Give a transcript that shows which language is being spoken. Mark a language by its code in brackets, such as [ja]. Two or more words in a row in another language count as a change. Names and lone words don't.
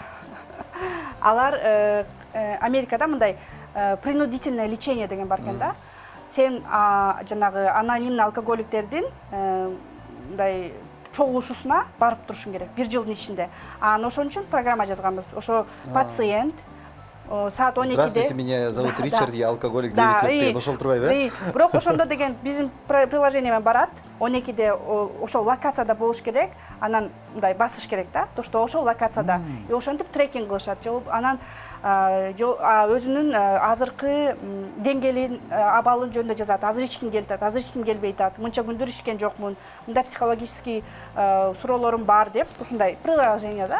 [ky] Алар Америкада мындай [ru] принудительное лечение [ky] деген бар экен да. Сен жанагы анонимный алкоголиктердин мындай чогулушусуна барып турушуң керек 1 жылдын ичинде. Анан ошон үчүн программа жазганбыз. Ошо пациент саат 12-де. [ru] Здравствуйте, меня зовут Ричард, я алкоголик 9 лет [ky] деген ошол турбайбы? Бирок ошондо деген биздин приложение менен барат. 12-де ошол локацияда болуш керек. Анан мындай басыш керек да. [ru] То что [ky] ошол локацияда. И ошентип трекинг кылышат. Анан өзүнүн азыркы деңгээлин, абалын жөнүндө жазат. Азыр эч ким келет, азыр эч ким келбей атат. Мынча күндөр ишкен жокмун. Мындай психологический суроолорум бар деп, ушундай приложение да.